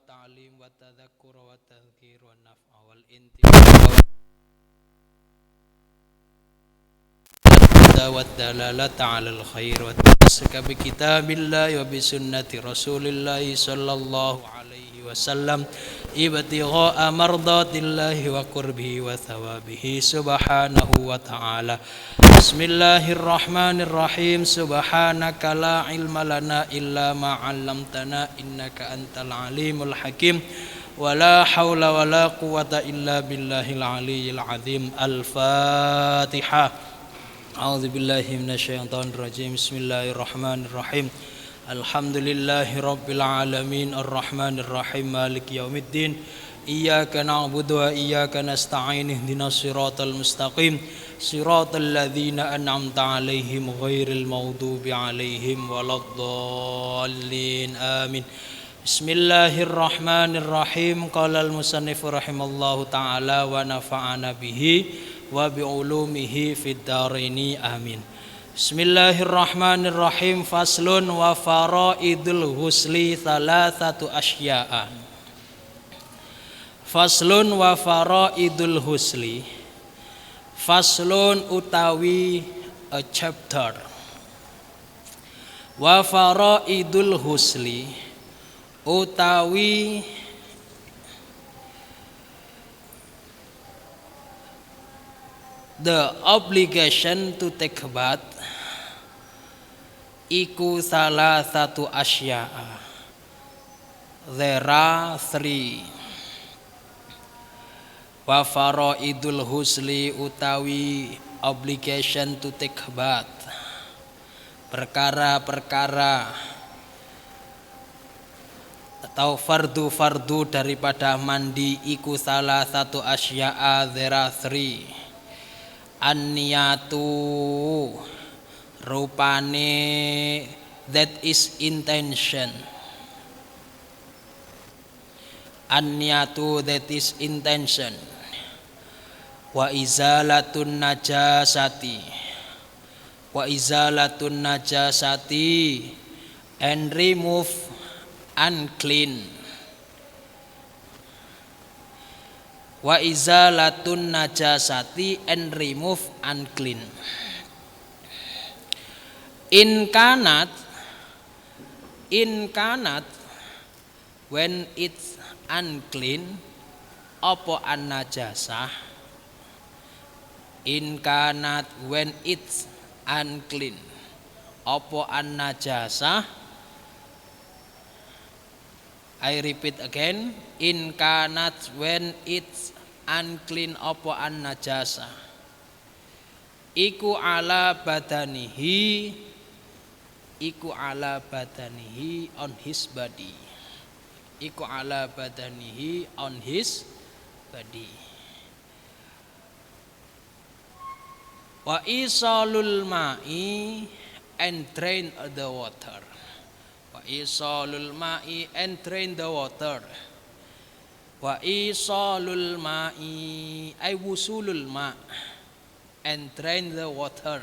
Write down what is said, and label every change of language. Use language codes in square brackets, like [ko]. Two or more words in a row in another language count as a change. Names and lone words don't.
[ar] تعليم وتذكر وتذكير ونفع والانتفاع ودلالة على الخير وتمسك بكتاب الله وبسنة رسول الله صلى الله عليه وسلم ابتغاء مرضاة الله وقربه وثوابه سبحانه وتعالى. بسم الله الرحمن الرحيم. سبحانك لا علم لنا إلا ما علمتنا إنك أنت العليم الحكيم. ولا حول ولا قوة إلا بالله العلي العظيم. Al-Fatihah. أعوذ بالله من الشيطان الرجيم. بسم الله الرحمن الرحيم. الحمد لله رب العالمين الرحمن الرحيم مالك يوم الدين. إياك نعبد وإياك نستعين اهدنا الصراط المستقيم صراط الذين أنعمت عليهم غير المغضوب عليهم ولا الضالين. Amin. Bismillahirrahmanirrahim. قال المصنف رحمه الله تعالى ونفعنا به وبعلومه في الدارين آمين. بسم الله الرحمن الرحيم. فصل وفرائض الغسل ثلاثة أشياء. فصل وفرائض الغسل. [en] Faslun utawi a chapter. [ar] وفرائض الغسل [en] utawi the obligation to take a bath [jv] iku salah satu [en] asya'a. There are three. [ar] وفرائض الغسل [en] utawi obligation to take a bath, [id] perkara-perkara atau fardu-fardu daripada mandi iku salah satu asya'a. [en] There are three. An-niyatu rupane that is intention. An-niyatu that is intention. [ar] Wa izalatun najasati. وإزالة النجاسة [en] and remove unclean. [ar] وإزالة النجاسة [en] and remove unclean. [ar] إن كانت [en] when it's unclean apa [ar] النجاسة. إن كانت [en] when it's unclean apa [ar] النجاسة. [en] I repeat again. [ar] إن كانت [en] when it's unclean apa [ar] النجاسة [en] iku [ar] على بدنه [en] on his body. Iku [ar] على بدنه [en] on his body. [ar] وإسالة الماء [en] and drain the water. [ar] وإسالة الماء [en] and drain the water. [ar] وإسالة الماء أي وصول الماء' [en] and drain the water.